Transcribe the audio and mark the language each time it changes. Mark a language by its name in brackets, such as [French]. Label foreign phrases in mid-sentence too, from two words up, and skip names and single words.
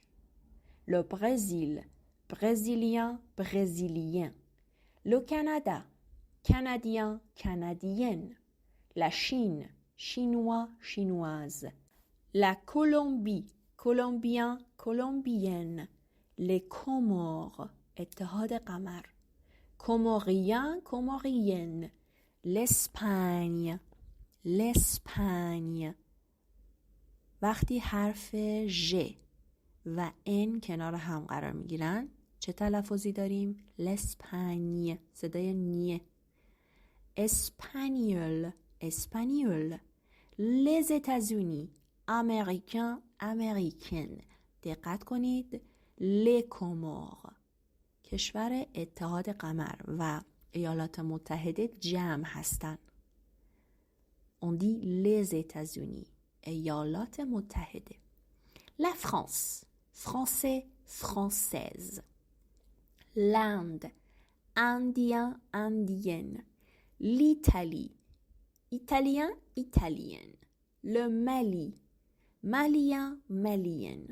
[French] Le Brésil, brésilien, brésilien. Le Canada, canadien, canadienne. La Chine, chinois, chinoise. La Colombie, colombien, colombienne. Les Comores, [Persian] اتحاد قمر. [French] Comorien, comorienne. L'Espagne, l'Espagne. [Persian] وقتی حرف ژ و ان کنار هم قرار میگیرن چه تلفظی داریم؟ l'Espagne، صدای نیه. [French] Espagnol, espagnol. Les États-Unis, américain, américaine. [Persian] دقت کنید. [French] les Comores، [Persian] کشور اتحاد قمر و ایالات متحده جمع هستند. [French] On dit les États-Unis، [Persian] ایالات متحده. [French] La France, français, française. L'Inde, indien, indienne. L'Italie, italien, italienne. Le Mali, malien, malienne.